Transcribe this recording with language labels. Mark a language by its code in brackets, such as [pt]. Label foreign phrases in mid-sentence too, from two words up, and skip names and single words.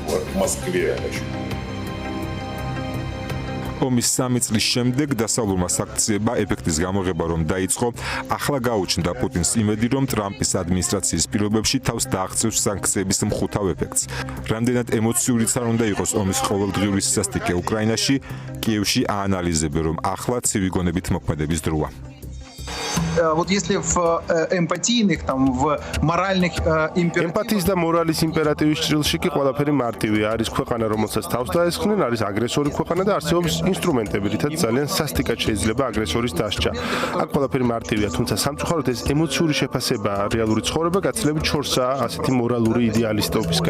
[ka] ომის 3 წლის შემდეგ დასავლურმა საქციებმა ეფექტის გამოღება რომ დაიწყო, ახლა გაუჩნდა პუტინს იმედი, რომ ტრამპის ადმინისტრაციის პირობებში თავს დააღწევს სანქციების მხუთავ ეფექტს. რამდენად ემოციურიც არ უნდა იყოს ომის ყოველდღიური სისასტიკე უკრაინაში, კიევში აანალიზებენ, რომ ახლა ცივი გონებით მოქმედების დროა. [ru] Вот если в эмпатийных там в моральных [ka] ემპათიის და მორალის იმპერატივის ჭრილში კი ყველაფერი მარტივია. არის ქვეყანა, რომელსაც თავს დაესხნენ, არის აგრესორი ქვეყანა და არსებობს ინსტრუმენტები, რითაც ძალიან სასტიკად შეიძლება აგრესორის დასჯა. აქ ყველაფერი მარტივია, თუმცა სამწუხაროდ ეს ემოციური შეფასება, რეალური ცხოვრება გაცილებით შორსაა ასეთი მორალური იდეალისტობისგან.